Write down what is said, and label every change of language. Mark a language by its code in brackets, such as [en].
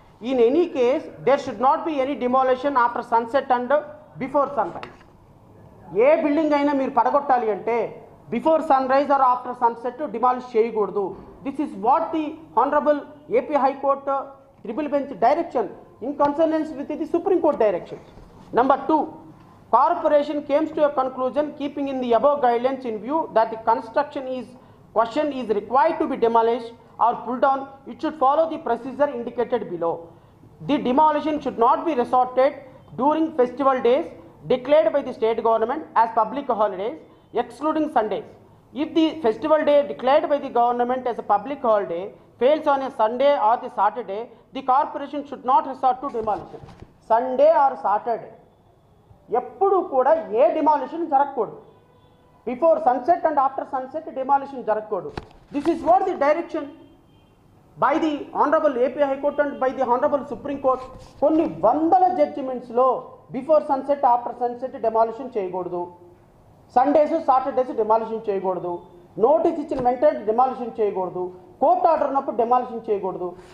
[en] In any case there should not be any demolition after sunset and before sunrise. [te] ఏ building అయినా మీరు పడగొట్టాలి అంటే before sun rise are after sunset demolish చేయకూడదు. This is what the honourable AP high court triple bench direction [en] in consonance with the Supreme Court direction. Number 2, corporation came to a conclusion keeping in the above guidelines in view that the construction is required to be demolished or pulled down. It should follow the procedure indicated below. The demolition should not be resorted during festival days declared by the state government as public holidays, excluding Sundays. If the festival day declared by the government as a public holiday fails on a Sunday or the Saturday, the corporation should not resort to demolition. [te] Sunday or Saturday ఎప్పుడు కూడా ఏ demolition జరగకూడదు. [en] Before sunset and after sunset demolition జరగకూడదు. This is what the direction by the honourable AP High Court and by the honourable Supreme Court. [te] కొన్ని వందల జడ్జిమెంట్స్లో before sunset after sunset demolition చేయకూడదు, Sundays Saturdays demolition చేయకూడదు, notice ఇచ్చిన వెంటనే demolition చేయకూడదు, court order ఉన్నప్పుడు demolition చేయకూడదు.